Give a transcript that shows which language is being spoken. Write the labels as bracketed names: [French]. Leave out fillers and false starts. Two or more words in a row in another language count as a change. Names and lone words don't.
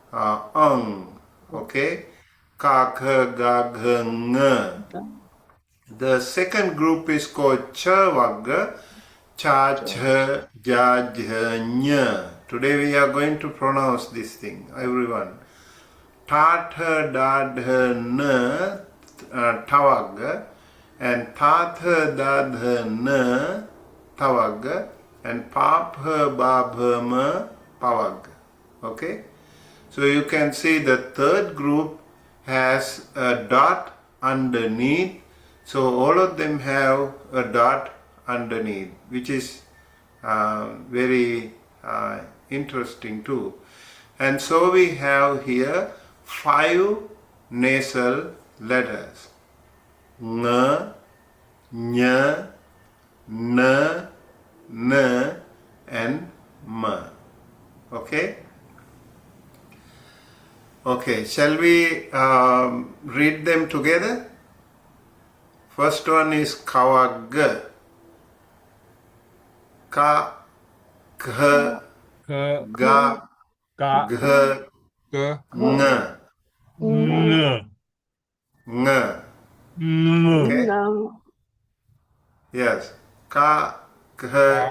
[English] Okay, Ka, Kha, Ga, Gha, Ng. The second group is called Cha Vagga, Cha, Cha, Ja, Jha, Nya. Today we are going to pronounce this thing, everyone. Ta, Tha, Da, Dha, Na, Tavagga, and Ta, Tha, Da, Dha, Na, Tavagga, and Pa, Pha, Ba, Bha, Ma, Pavagga. Okay? So you can see the third group has a dot underneath. So all of them have a dot underneath, which is very interesting too. And so we have here 5 nasal letters. Ng, Nya, Na, Na, and Ma. Okay? Okay, shall we read them together? First one is Kavagga. Ka, Kha, Ka, Ga, Ga, Gha, Ga, Nga, Ng, Nga. Ng, Okay? Yes. Ka, Kha,